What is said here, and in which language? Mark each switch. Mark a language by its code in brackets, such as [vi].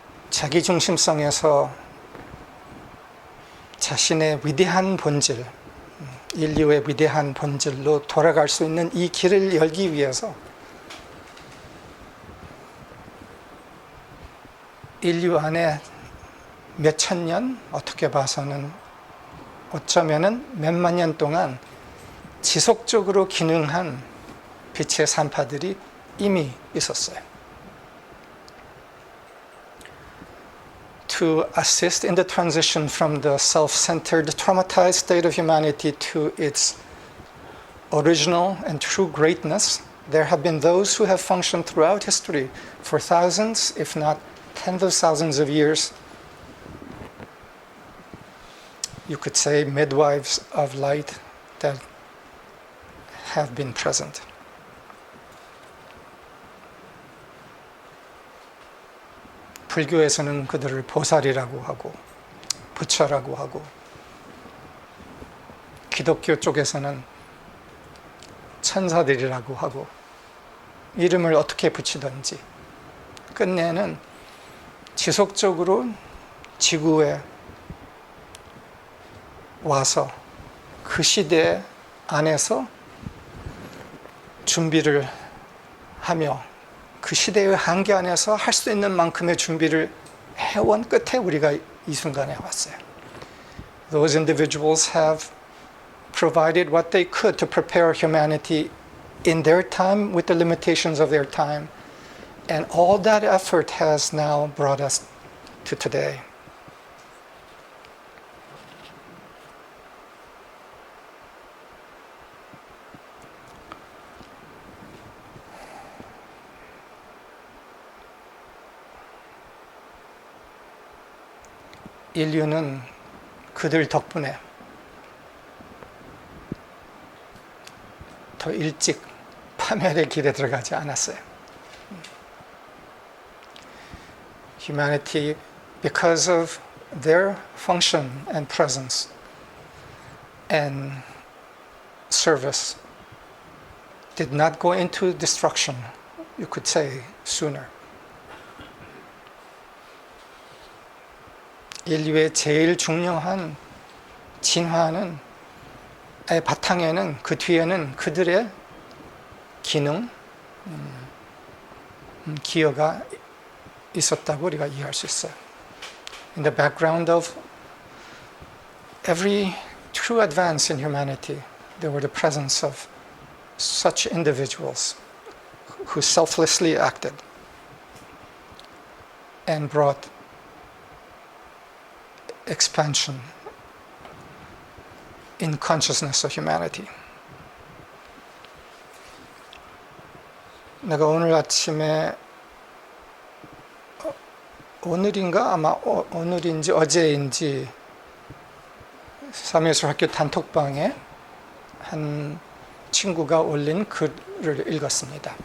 [ko] 자기중심성에서 자신의 위대한 본질, 인류의 위대한 본질로 돌아갈 수 있는 이 길을 열기 위해서 인류 안에 몇천 년, 어떻게 봐서는 어쩌면은 몇만 년 동안 지속적으로 기능한 빛의 산파들이 이미 있었어요. [en] To assist in the transition from the self-centered, traumatized state of humanity to its original and true greatness, there have been those who have functioned throughout history for thousands, if not tens of thousands of years. You could say midwives of light that have been present. [ko] 불교에서는 그들을 보살이라고 하고 부처라고 하고, 기독교 쪽에서는 천사들이라고 하고, 이름을 어떻게 붙이든지 끝내는 지속적으로 지구에 와서 그 시대 안에서 준비를 하며 그 시대의 한계 안에서 할 수 있는 만큼의 준비를 해온 끝에 우리가 이 순간에 왔어요. [en] Those individuals have provided what they could to prepare humanity in their time with the limitations of their time, and all that effort has now brought us to today. [ko] 인류는 그들 덕분에 더 일찍 파멸의 길에 들어가지 않았어요. [en] Humanity, because of their function and presence and service, did not go into destruction, you could say, sooner. [ko] 인류의 제일 중요한 진화는 바탕에는, 그 뒤에는 그들의 기능, 기여가 있었다고 우리가 이해할 수 있어요. [en] In the background of every true advance in humanity, there were the presence of such individuals who selflessly acted and brought expansion in consciousness of humanity. [ko] 내가 오늘 아침에 오늘인가 아마 오늘인지 어제인지 사무예술학교 단톡방에 한 친구가 올린 글을 읽었습니다.